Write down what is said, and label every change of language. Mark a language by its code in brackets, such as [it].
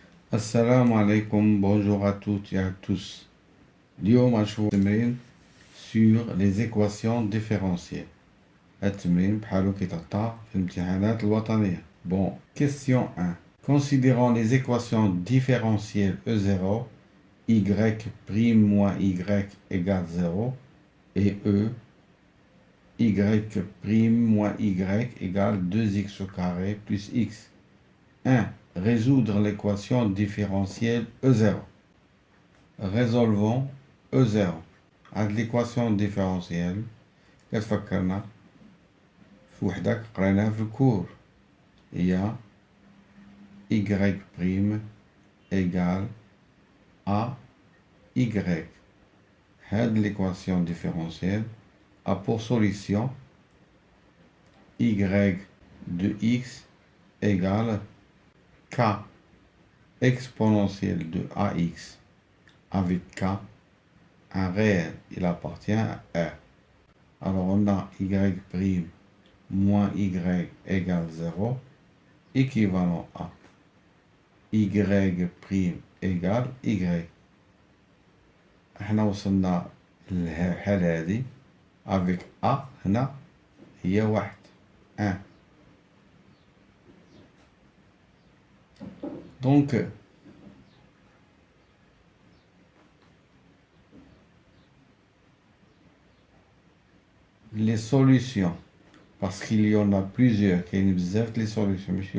[fr] Assalamu alaikum, bonjour à toutes et à tous. [ar] اليوم غنشوفو تمرين [fr] sur les équations différentielles. [ar] التمرين بحالو كيتعطى في الامتحانات الوطنية. [fr] Bon, question 1. Considérons les équations différentielles E0, y' moins y égale 0 et y' moins y égale 2x au carré plus x. 1. Résoudre l'équation différentielle E0. Résolvons E0. [ar] عند [fr] l'équation différentielle [ar] كتفكرنا في وحدة قريناها في الكور هي y' égale à y. [fr] هاد l'équation différentielle a pour solution y de x égale k exponentielle de ax avec k, un réel, il appartient à R. Alors on a y' moins y égale 0, équivalent à y' égale y. [ar] احنا وصلنا للحالة هذه avec A هنا هي 1. [fr] Donc les solutions, parce qu'il y en a plusieurs, les solutions,